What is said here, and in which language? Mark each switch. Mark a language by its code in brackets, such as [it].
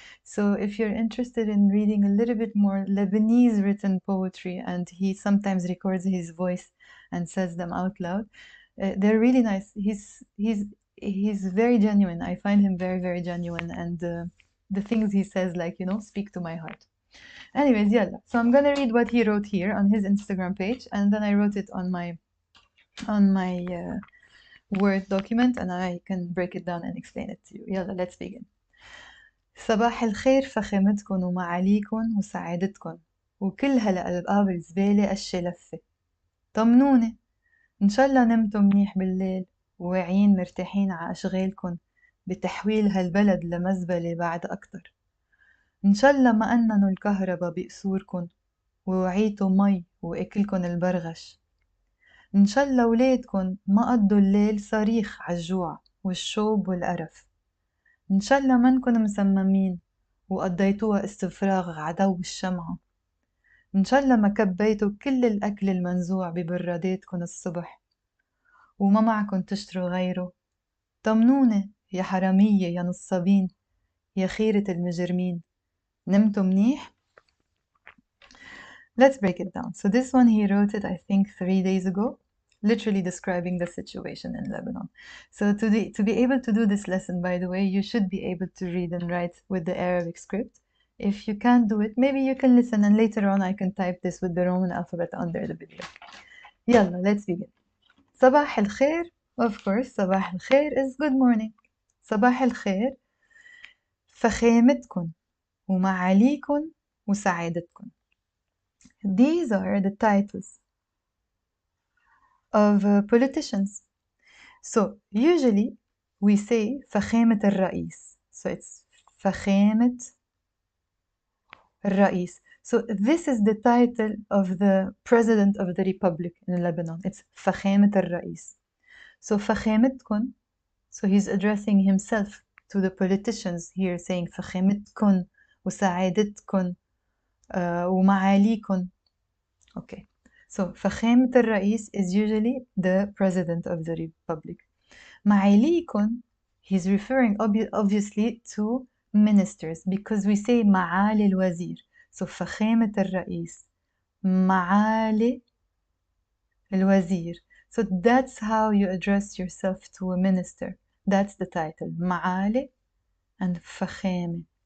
[en] So if you're interested in reading a little bit more Lebanese written poetry, and he sometimes records his voice and says them out loud, they're really nice. He's very genuine. I find him very, very genuine, and the things he says, like, you know, speak to my heart. Anyways, yalla. So I'm gonna read what he wrote here on his Instagram page, and then I wrote it on my Word document, and I can break it down and explain it to you. Yalla, let's begin. [ar] صباح الخير فخامتكن ومعاليكن وسعادتكن وكل هالألقاب الزبالة أشي لفة. طمنوني إن شاء الله نمتوا منيح بالليل وواعيين مرتاحين ع أشغالكن بتحويل هالبلد لمزبلة بعد أكتر. إن شاء الله ما أننوا الكهرباء بقصوركن ووعيتوا مي وأكلكن البرغش. إن شاء الله ولادكن ما قضوا الليل صريخ عالجوع والشوب والقرف. إن شاء الله منكن مسممين وقضيتوها استفراغ عدو الشمعة. إن شاء الله ما كبيتوا كل الأكل المنزوع ببراداتكن الصبح وما معكن تشتروا غيره. طمنوني يا حرامية يا نصابين يا خيرة المجرمين. نمتوا منيح؟ [en] Let's break it down. So this one he wrote it, I think, 3 days ago, literally describing the situation in Lebanon. So to be able to do this lesson, by the way, you should be able to read and write with the Arabic script. If you can't do it, maybe you can listen, and later on I can type this with the Roman alphabet under the video. Yalla, let's begin. [ar] صباح الخير, [en] of course, صباح الخير is good morning. [ar] صباح الخير فخامتكن ومعاليكن وسعادتكن. [en] These are the titles of politicians. So usually we say [ar] فخامة الرئيس. [en] So it's [ar] فخامة الرئيس. [en] So this is the title of the president of the republic in Lebanon. It's [ar] فخامة الرئيس. [en] So فخامتكن, so he's addressing himself to the politicians here, saying [ar] فخامتكن وسعادتكن ومعاليكن. [en] Okay. So [ar] فخامة الرئيس [en] is usually the president of the republic. معاليكن, he's referring obviously to ministers, because we say [ar] معالي الوزير. [en] So [ar] فخامة الرئيس معالي الوزير. [en] So that's how you address yourself to a minister. That's the title, معالي and فخامة.